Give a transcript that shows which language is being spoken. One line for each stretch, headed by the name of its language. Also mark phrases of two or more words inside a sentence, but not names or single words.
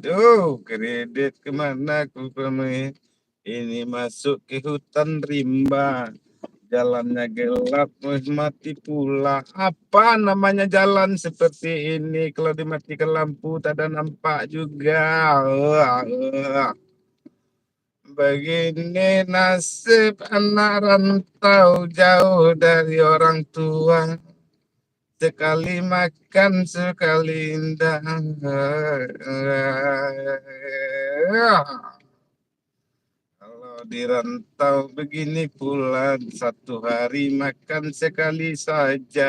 Indonesian: Oh, kredit kemana aku pergi? Ini masuk ke hutan rimba. Jalannya gelap, mati pula. Apa namanya jalan seperti ini? Kalau dimatikan lampu, tak ada nampak juga. Begini nasib anak rantau jauh dari orang tua. Sekali makan, sekali indah. Kalau di rantau begini pula, 1 hari makan sekali saja.